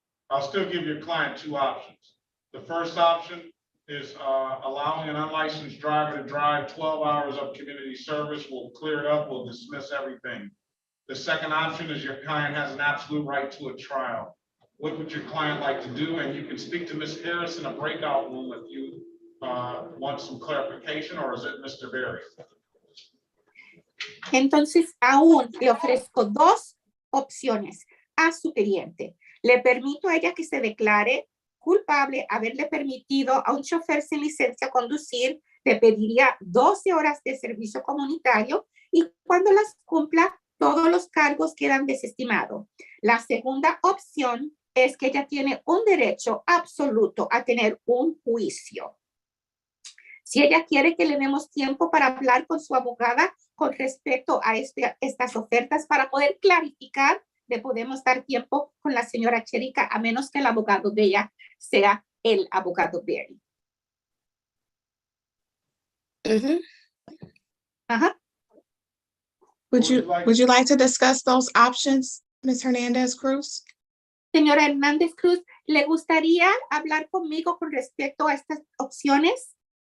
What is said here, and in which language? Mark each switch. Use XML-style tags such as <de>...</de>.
<en>I'll still give your client two options. The first option is allowing an unlicensed driver to drive 12 hours of community service. We'll clear it up, we'll dismiss everything. The second option is your client has an absolute right to a trial. What would your client like to do? And you can speak to Ms. Harris in a breakout room if you want some clarification, or is it Mr. Berry?</en> <es>Entonces, aún le ofrezco dos opciones a su cliente. Le permito a ella que se declare culpable haberle permitido a un chofer sin licencia conducir. Le pediría 12 horas de servicio comunitario y cuando las cumpla, todos los cargos quedan desestimados. La segunda opción es que ella tiene un derecho absoluto a tener un juicio. Si ella quiere que le demos tiempo para hablar con su abogada con respecto a estas ofertas para poder clarificar, le podemos dar tiempo con la señora Cherica, a menos que el abogado de ella sea el abogado Berry.</es> <en>Would you like to discuss those options, Ms. Hernandez Cruz?</en> <es>Señora Hernández Cruz, ¿le gustaría hablar conmigo con respecto a estas opciones?</es>